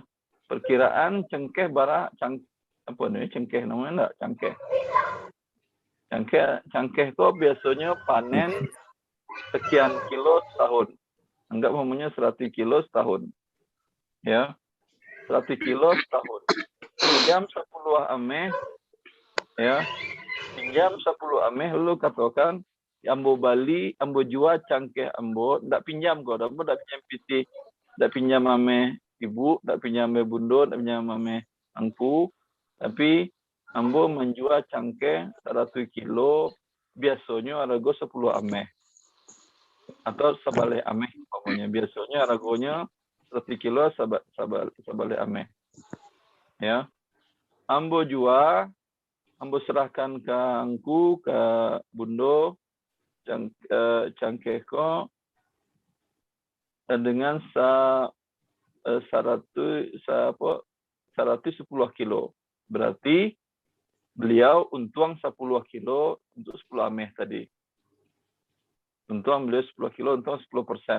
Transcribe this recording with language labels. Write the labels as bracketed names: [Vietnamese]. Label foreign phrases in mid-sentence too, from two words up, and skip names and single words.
[Indonesian] Perkiraan cengkeh cengkeh namanya enggak? Cengkeh itu biasanya panen sekian kilo setahun. Anggap umumnya 100 kilo setahun. Ya. 100 kilo setahun. [Minangkabau] Jam 10 ameh, ya, pinjam 10 ameh, lu katakan, ambo bali, ambo jual cangkeh ambo, ndak pinjam kok, ambo ndak pinjam piti, ndak pinjam ameh ibu, ndak pinjam ameh bundo, ndak pinjam ameh angku, [Indonesian] tapi ambo menjual cangkeh 100 kilo, biasanya harga 10 ameh. [Minangkabau] Atau sabale ameh, [Indonesian] pokoknya biasanya harganya [Minangkabau] 1 kilo sabale ameh. Ya. Ambo jual, ambo serahkan ke angku, ke bundo, cangkeh ko dengan 110 kilo. [Indonesian] Berarti beliau untung 10 kilo untuk 10 ameh tadi. Untung beliau 10 kilo, untung 10%.